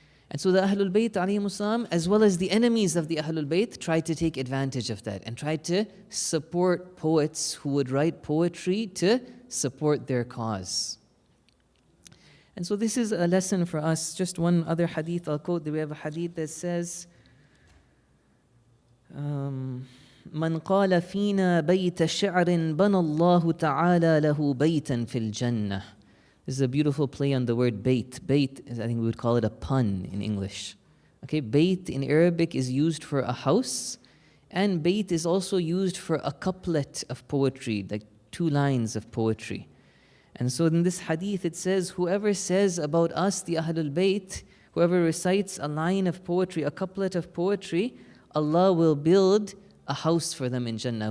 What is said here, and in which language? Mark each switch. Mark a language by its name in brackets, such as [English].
[English] And so the Ahlul Bayt alayhimus salam, as well as the enemies of the Ahlul Bayt, tried to take advantage of that and tried to support poets who would write poetry to support their cause. And so this is a lesson for us. Just one other hadith I'll quote. We have a hadith that says, [Arabic] من قال فينا بيت شعر بنى الله تعالى له بيتا في الجنة. [English] This is a beautiful play on the word bayt. Bayt is, I think we would call it a pun in English. Okay, bayt in Arabic is used for a house, and bayt is also used for a couplet of poetry, like 2 lines of poetry. And so in this hadith it says, whoever says about us, the Ahlul Bayt, whoever recites a line of poetry, a couplet of poetry, Allah will build a house for them in Jannah.